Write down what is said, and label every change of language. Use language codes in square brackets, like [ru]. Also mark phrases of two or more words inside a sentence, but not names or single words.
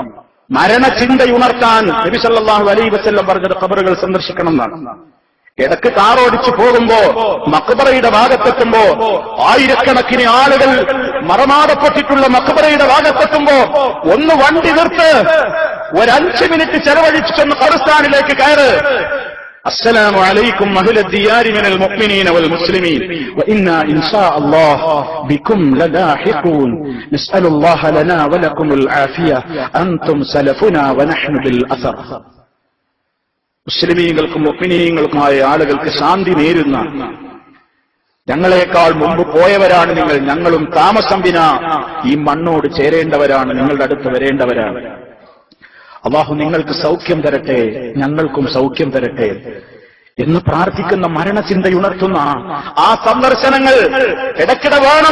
[ml] മരണചിന്തയുണർത്താൻ നബി [ar] صلى الله عليه وسلم [ml] പറഞ്ഞത് ഖബറുകൾ സന്ദർശിക്കണം എന്നാണ്. ഇടക്ക് കാറോടിച്ചു പോകുമ്പോ മഖ്ബറയുടെ ഭാഗത്തെത്തുമ്പോ, ആയിരക്കണക്കിന് ആളുകൾ മറമാടപ്പെട്ടിട്ടുള്ള മഖ്ബറയുടെ ഭാഗത്തെത്തുമ്പോ ഒന്ന് വണ്ടി നിർത്ത്, ഒരു 5 മിനിറ്റ് ചെലവഴിച്ചൊന്ന് ഖബർസ്ഥാനിലേക്ക് കയറ്. [ar] السلام عليكم أهل الديار من المؤمنين والمسلمين وإنا إن شاء الله بكم للاحقون نسأل الله لنا ولكم العافية أنتم سلفنا ونحن بالأثر. [ml] മുസ്ലിമീങ്ങൾക്കും മുഅ്മിനീങ്ങൾക്കുമായ ആളുകൾക്ക് ശാന്തി നേരുന്ന, ഞങ്ങളെക്കാൾ മുമ്പ് പോയവരാണ് നിങ്ങൾ, ഞങ്ങളും താമസം വിനാ ഈ മണ്ണോട് ചേരേണ്ടവരാണ്, നിങ്ങളുടെ അടുത്ത് വരേണ്ടവരാണ്. അള്ളാഹു നിങ്ങൾക്ക് സൗഖ്യം തരട്ടെ, ഞങ്ങൾക്കും സൗഖ്യം തരട്ടെ എന്ന് പ്രാർത്ഥിക്കുന്ന മരണചിന്തയുണർത്തുന്ന ആ സന്ദർശനങ്ങൾ ഇടയ്ക്കിടെ വേണം.